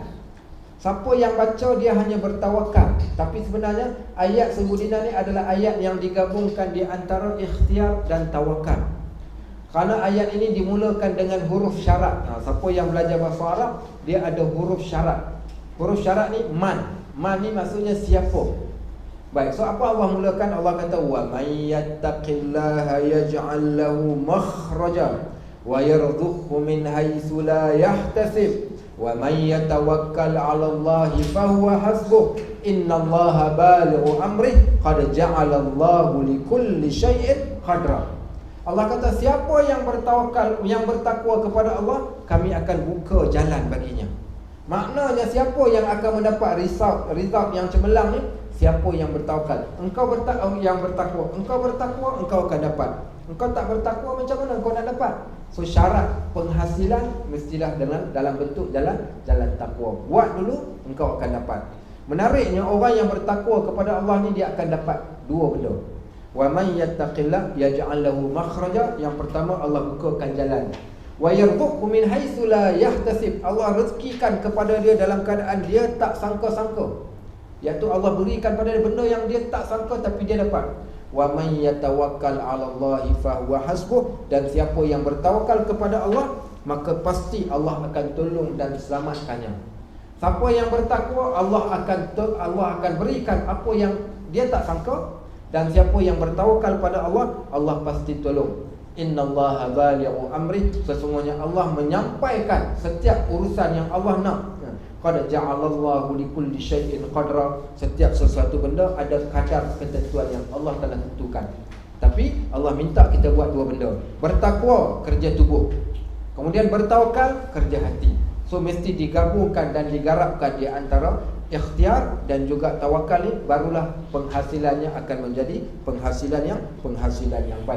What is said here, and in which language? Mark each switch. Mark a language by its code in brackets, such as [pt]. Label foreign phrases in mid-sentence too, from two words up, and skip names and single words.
[ms] Siapa yang baca dia hanya bertawakal. Tapi sebenarnya ayat 1000 dinar ni adalah ayat yang digabungkan di antara ikhtiar dan tawakal. Kerana ayat ini dimulakan dengan huruf syarat. Siapa yang belajar bahasa Arab, dia ada huruf syarat. Huruf syarat ni man. Man ni maksudnya siapa. Baik, so apa Allah mulakan? Allah kata [ar] ومن يتق الله يجعل له مخرجا ويرزقه من حيث لا يحتسب ومن يتوكل على الله فهو حسبه إن الله بالغ أمره قد جعل الله لكل شيء قدرا. [ms] Allah kata siapa yang bertawakal, yang bertakwa kepada Allah, kami akan buka jalan baginya. Maknanya siapa yang akan mendapat result yang cemerlang ni? Siapa yang bertawakal. Yang bertakwa, engkau akan dapat. Engkau tak bertakwa, macam mana engkau nak dapat? So syarat penghasilan mestilah dalam bentuk jalan takwa. Buat dulu, engkau akan dapat. Menariknya orang yang bertakwa kepada Allah ni dia akan dapat 2 benda. [ar] ومن يتق الله يجعل له مخرجا. [ms] Yang pertama, Allah bukakan jalan. [ar] ويرزقه من حيث لا يحتسب. [ms] Allah rezekikan kepada dia dalam keadaan dia tak sangka-sangka. Iaitu Allah berikan pada dia benda yang dia tak sangka tapi dia dapat. [ar] ومن يتوكل على الله فهو حسبه. [ms] Dan siapa yang bertawakal kepada Allah, maka pasti Allah akan tolong dan selamatkannya. Siapa yang bertakwa, Allah akan berikan apa yang dia tak sangka. Dan siapa yang bertawakal pada Allah, Allah pasti tolong. [ar] إن الله بالغ أمري. [ms] Sesungguhnya Allah menyampaikan setiap urusan yang Allah nak. [ar] قد جعل الله لكل شيء قدرا. [ms] Setiap sesuatu benda ada kadar ketentuan yang Allah telah tentukan. Tapi Allah minta kita buat 2 benda. Bertakwa, kerja tubuh. Kemudian bertawakal, kerja hati. So mesti digabungkan dan digarapkan di antara ikhtiar dan juga tawakal ni, barulah penghasilannya akan menjadi penghasilan yang baik.